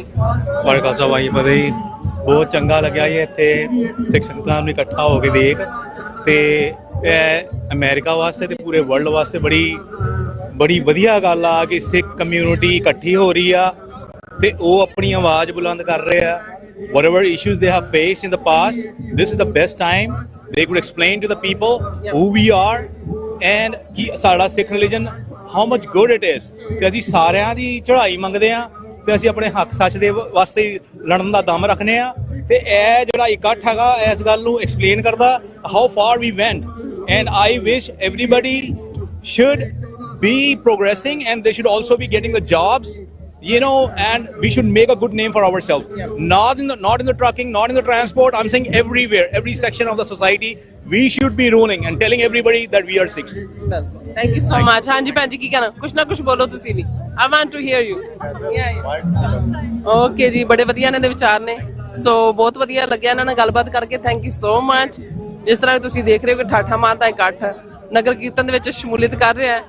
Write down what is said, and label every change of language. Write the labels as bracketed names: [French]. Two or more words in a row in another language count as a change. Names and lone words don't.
[Punjabi] ਵਾਹਿਗੁਰੂ ਖਾਲਸਾ ਵਾਹਿਗੁਰੂ ਫਤਿਹ ਬਹੁਤ ਚੰਗਾ ਲੱਗਿਆ ਜੀ ਇੱਥੇ ਸਿੱਖ ਸੰਗਤਾਂ ਨੂੰ ਇਕੱਠਾ ਹੋ ਕੇ ਦੇਖ ਤੇ ਇਹ ਅਮਰੀਕਾ ਵਾਸਤੇ ਤੇ ਪੂਰੇ ਵਰਲਡ ਵਾਸਤੇ ਬੜੀ ਵਧੀਆ ਗੱਲ ਆ ਕਿ ਸਿੱਖ ਕਮਿਊਨਿਟੀ ਇਕੱਠੀ ਹੋ ਰਹੀ ਆ ਤੇ ਉਹ ਆਪਣੀ ਆਵਾਜ਼ ਬੁਲੰਦ ਕਰ ਰਹੇ ਆ [English] whatever issues they have faced in the past this is the best time they could explain to the people who we are and [Punjabi] ਕਿ ਸਾਡਾ ਸਿੱਖ ਰਿਲੀਜਨ [English] how much good it is [Punjabi] ਕਿ ਅਸੀਂ ਸਾਰਿਆਂ ਦੀ ਚੜ੍ਹਾਈ ਮੰਗਦੇ ਆ ਤੇ ਅਸੀਂ ਆਪਣੇ ਹੱਕ ਸੱਚ ਦੇ ਵਾਸਤੇ ਲੜਨ ਦਾ ਦਮ ਰੱਖਨੇ ਆ ਤੇ ਇਹ ਜਿਹੜਾ ਇਕੱਠ ਹੈਗਾ ਇਸ ਗੱਲ ਨੂੰ ਐਕਸਪਲੇਨ ਕਰਦਾ [English] how far we went and I wish everybody should be progressing and they should also be getting the jobs and we should make a good name for ourselves. Not in the trucking, not in the transport. I'm saying everywhere, every section of the society, we should be ruling and telling everybody that we are Sikhs. Thank you so much. [Punjabi] ਹਾਂਜੀ ਭੈਣ ਜੀ ਕੀ ਕਹਿਣਾ? ਕੁਛ ਨਾ ਕੁਛ ਬੋਲੋ ਤੁਸੀਂ ਵੀ। [English] I want to hear you. [Punjabi] ਓਕੇ ਜੀ, ਬੜੇ ਵਧੀਆ ਇਹਨਾਂ ਦੇ ਵਿਚਾਰ ਨੇ। ਸੋ ਬਹੁਤ ਵਧੀਆ ਲੱਗਿਆ ਇਹਨਾਂ ਨਾਲ ਗੱਲਬਾਤ ਕਰਕੇ। [English] Thank you so much. [Punjabi] ਜਿਸ ਤਰ੍ਹਾਂ ਤੁਸੀਂ ਦੇਖ ਰਹੇ ਹੋ ਕਿ ਠਾਠਾ ਮਾਰਦਾ ਇਕੱਠ ਨਗਰ ਕੀਰਤਨ ਦੇ ਵਿੱਚ ਸ਼ਮੂਲੀਅਤ ਕਰ ਰਿਹਾ ਹੈ।